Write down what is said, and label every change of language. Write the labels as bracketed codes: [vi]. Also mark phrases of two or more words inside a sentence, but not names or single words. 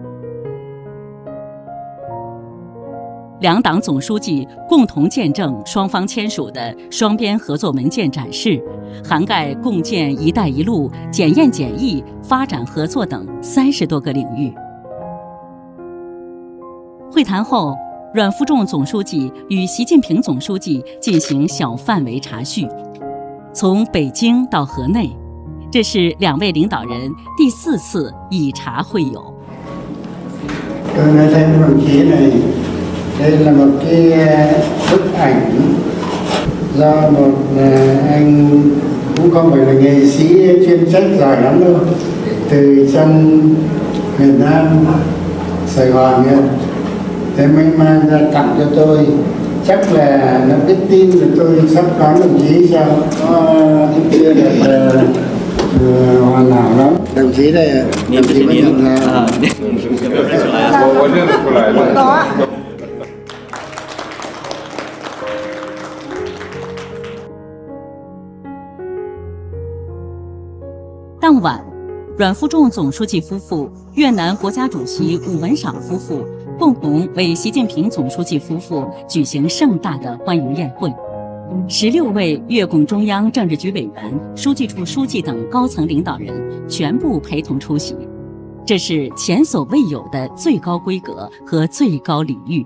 [zh] 两党总书记共同见证双方签署的双边合作文件展示，涵盖共建“一带一路”、检验检疫、发展合作等30多个领域。会谈后，阮富仲总书记与习近平总书记进行小范围茶叙。从北京到河内，这是2位领導人第4次以茶会友。 [vi] Tôi nói thêm đồng chí này, đây là một cái bức ảnh do một anh cũng không phải là nghệ sĩ chuyên trách giỏi lắm đâu, từ trong miền Nam Sài Gòn ấy. Thế mới mang ra tặng cho tôi, chắc là nó biết tin là tôi sắp đón đồng chí sao, cũng chưa được hoàn hảo lắm. Đồng chí này, đồng chí có nhận ra. [zh] 我认得出来了。当晚， 阮富仲总书记夫妇、越南国家主席武文赏夫妇共同为习近平总书记夫妇举行盛大的欢迎宴会。16位越共中央政治局委员、书记处书记等高层领导人全部陪同出席，这是前所未有的最高规格和最高礼遇。